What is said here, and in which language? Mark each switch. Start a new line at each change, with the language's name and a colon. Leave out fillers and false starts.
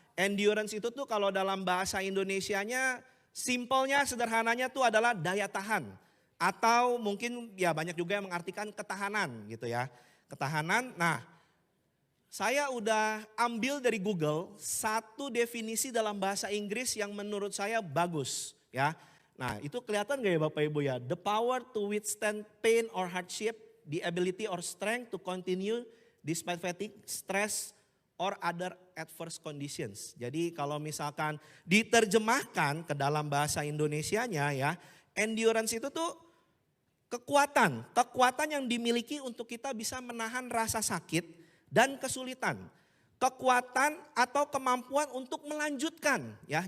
Indonesian: Endurance itu tuh kalau dalam bahasa Indonesianya simpelnya, sederhananya tuh adalah daya tahan. Atau mungkin ya banyak juga yang mengartikan ketahanan gitu ya. Ketahanan, nah saya udah ambil dari Google satu definisi dalam bahasa Inggris yang menurut saya bagus ya. Nah itu kelihatan gak ya Bapak Ibu ya.
English: The power to withstand pain or hardship, the ability or strength to continue despite fatigue, stress, or other adverse conditions.
Indonesian: Jadi kalau misalkan diterjemahkan ke dalam bahasa Indonesianya ya, endurance itu tuh kekuatan yang dimiliki untuk kita bisa menahan rasa sakit dan kesulitan. Kekuatan atau kemampuan untuk melanjutkan ya.